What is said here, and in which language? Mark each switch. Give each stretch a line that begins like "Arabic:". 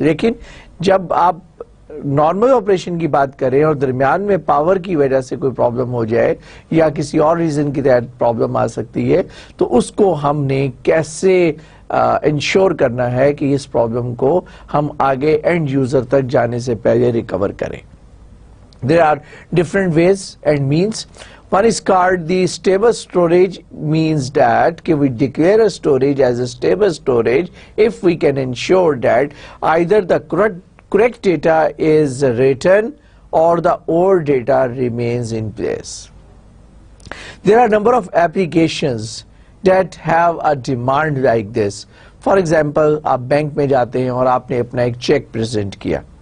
Urdu: لیکن جب آپ نارمل آپریشن کی بات کریں اور درمیان میں پاور کی وجہ سے کوئی پرابلم ہو جائے یا کسی اور ریزن کی تحت پرابلم آ سکتی ہے, تو اس کو ہم نے کیسے انشور کرنا ہے کہ اس پرابلم کو ہم آگے اینڈ یوزر تک جانے سے پہلے ریکور کریں.
English: There are different ways and means. One is called the stable storage, means that we declare a storage as a stable storage if we can ensure that either the correct data is written or the old data remains in place. There are a number of applications that have a demand like this. For example,
Urdu: آپ bank میں جاتے ہیں اور آپ نے اپنا ایک check present کیا.